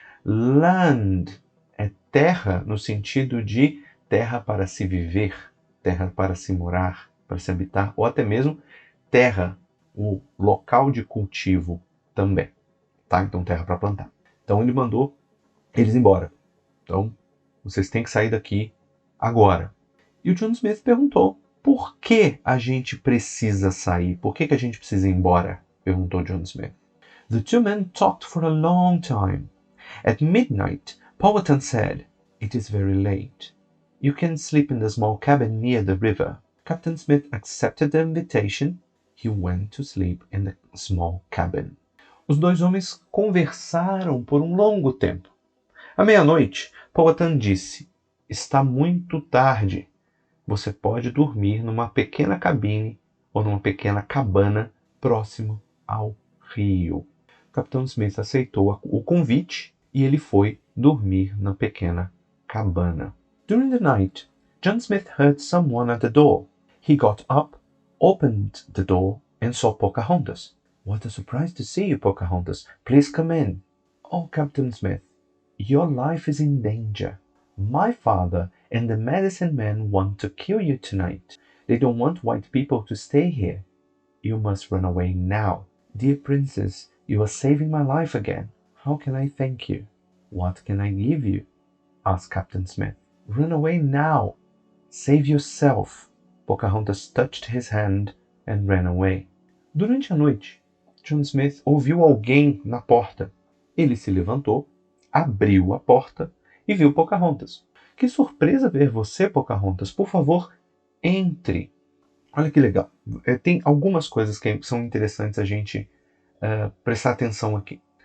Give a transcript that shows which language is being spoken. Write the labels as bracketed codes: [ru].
[pt] Land é terra no sentido de terra para se viver, terra para se morar, para se habitar, ou até mesmo terra, o local de cultivo também. Tá? Então, terra para plantar. Então, ele mandou eles embora. Então, vocês têm que sair daqui agora. E o John Smith perguntou, por que a gente precisa sair? Por que a gente precisa ir embora? Perguntou John Smith. [en] The two men talked for a long time. At midnight, Powhatan said, It is very late. You can sleep in the small cabin near the river. Captain Smith accepted the invitation. He went to sleep in the small cabin. Os dois homens conversaram por um longo tempo. À meia-noite, Powhatan disse, está muito tarde. Você pode dormir numa pequena cabine ou numa pequena cabana próximo ao rio. O Capitão Smith aceitou o convite e ele foi dormir na pequena cabana. During the night, John Smith heard someone at the door. He got up, opened the door, and saw Pocahontas. What a surprise to see you, Pocahontas. Please come in. Oh, Captain Smith, your life is in danger. My father and the medicine men want to kill you tonight. They don't want white people to stay here. You must run away now. Dear princess, you are saving my life again. How can I thank you? What can I give you? Asked Captain Smith. Run away now. Save yourself. Pocahontas touched his hand and ran away. [pt] Durante a noite, John Smith ouviu alguém na porta. Ele se levantou, abriu a porta e viu Pocahontas. Que surpresa ver você, Pocahontas. Por favor, entre. Olha que legal. Tem algumas coisas que são interessantes a gente prestar atenção aqui.